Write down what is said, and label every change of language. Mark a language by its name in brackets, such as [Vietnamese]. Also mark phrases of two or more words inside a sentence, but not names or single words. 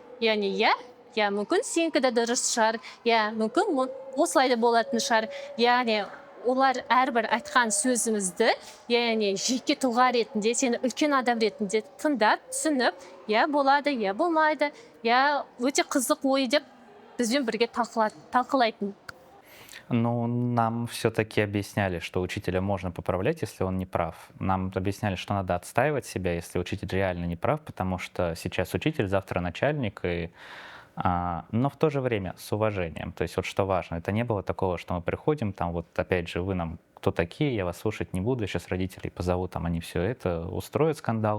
[Kazakh] Яғни я мүмкін сенікі де дұрыс шығар, я мүмкін осылай да болатын шығар. Яғни олар әрбір айтқан сөзімізді, яғни жеке тұлға ретінде, сені үлкен адам ретінде тыңдап, түсініп, я болады, я болмайды, я өте қызық ой деп бізбен бірге талқылайтын. [Russian] Ну, нам все-таки объясняли, что учителя можно поправлять, если он не прав. Нам объясняли, что надо отстаивать себя, если учитель реально не прав, потому что сейчас учитель, завтра начальник, но в то же время с уважением. То есть вот что важно, это не было такого, что мы приходим, там вот опять же, вы нам кто такие, я вас слушать не буду, сейчас родителей позову, там они все это устроят скандал.